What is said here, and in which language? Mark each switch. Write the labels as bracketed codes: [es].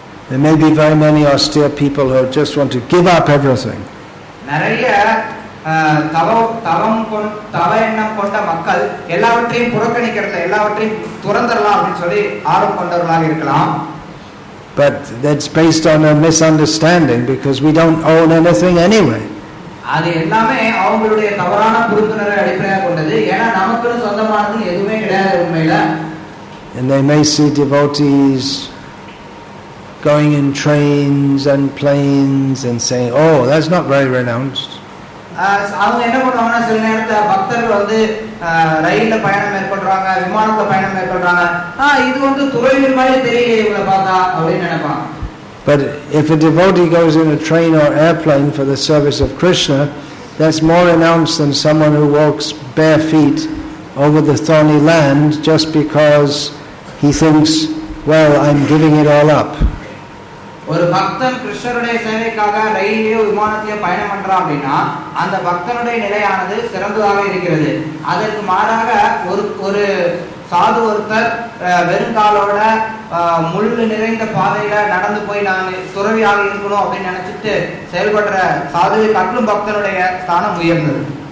[en] There may be very many austere people who just want to give up everything. [ta] நிறைய தவ எண்ணம் கொண்ட மக்கள் எல்லாவற்றையும் புறக்கணிக்கிறது, எல்லாவற்றையும் துறந்தரலாம் அப்படின்னு சொல்லி ஆர்வம் கொண்டவர்களாக இருக்கலாம். [en] But that's based on a misunderstanding because we don't own anything anyway. [ta] அது எல்லாமே அவங்களுடைய தவறான புரிந்துணர்வை அடிப்படையாக கொண்டது. ஏன்னா நமக்குன்னு சொந்தமானது எதுவுமே கிடையாது உண்மையில. [en] And they may see devotees going in trains and planes and saying, that's not very renounced. [ta] அவங்க என்ன பண்ணுவாங்கன்னா, சில நேரத்துல பக்தர்கள் வந்து ரயில்ல பயணம் மேற்கொள்றாங்க, விமானத்துல பயணம் மேற்கொள்றாங்க, இது வந்து துறவிகள் மாதிரி தெரியல இவங்களை பார்த்தா அப்படின்னு நினைப்பாங்க. [en] But if a devotee goes in a train or airplane for the service of Krishna, that's more renounced than someone who walks bare feet over the thorny land just because he thinks, I'm giving it all up. [ta] ஒரு பக்தன் கிருஷ்ணருடைய சேவைக்காக ரயிலையோ விமானத்தையோ பயணம் பண்றான் அப்படின்னா அந்த பக்தனுடைய நிலையானது சிறந்ததாக இருக்கிறது. அதற்கு மாறாக ஒரு சாது ஒருத்தர் வெறுங்காலோட முள்ளு நிறைந்த பாதையில நடந்து போய் நான் துறவியாக இருக்கணும் அப்படின்னு நினைச்சிட்டு செயல்படுற சாதுவை காட்டிலும் பக்தனுடைய ஸ்தானம் உயர்ந்தது.